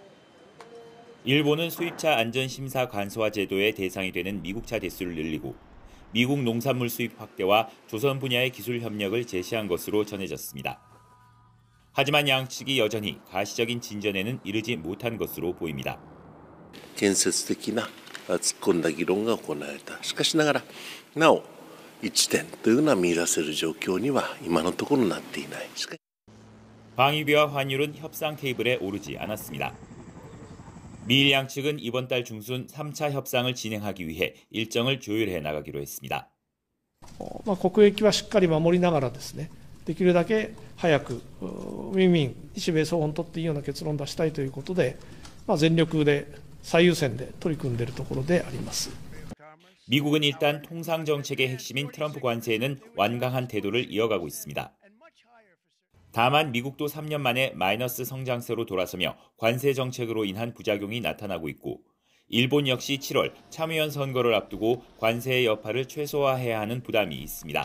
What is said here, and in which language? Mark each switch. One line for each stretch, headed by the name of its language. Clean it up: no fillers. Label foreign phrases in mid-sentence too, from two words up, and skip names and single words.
Korean: 일본은 수입차 안전심사 간소화 제도의 대상이 되는 미국차 대수를 늘리고 미국 농산물 수입 확대와 조선 분야의 기술 협력을 제시한 것으로 전해졌습니다. 하지만 양측이 여전히 가시적인 진전에는 이르지 못한 것으로 보입니다.
Japanese: 建設的な突っ込んだ議論が行われた。しかしながらなお一点というのは見出せる状況には今のところなっていない。
Korean: 방위비와 환율은 협상 테이블에 오르지 않았습니다. 미일 양측은 이번 달 중순 3차 협상을 진행하기 위해 일정을 조율해 나가기로 했습니다.
Japanese: 国益はしっかり守りながらですね、できるだけ早くウィンウィン、日米双方にとっていいような結論を出したいということで、全力で最優先で取り組んでいるところであります。
Korean: 미국은 일단 통상 정책의 핵심인 트럼프 관세에는 완강한 태도를 이어가고 있습니다. 다만 미국도 3년 만에 마이너스 성장세로 돌아서며 관세 정책으로 인한 부작용이 나타나고 있고 일본 역시 7월 참의원 선거를 앞두고 관세의 여파를 최소화해야 하는 부담이 있습니다.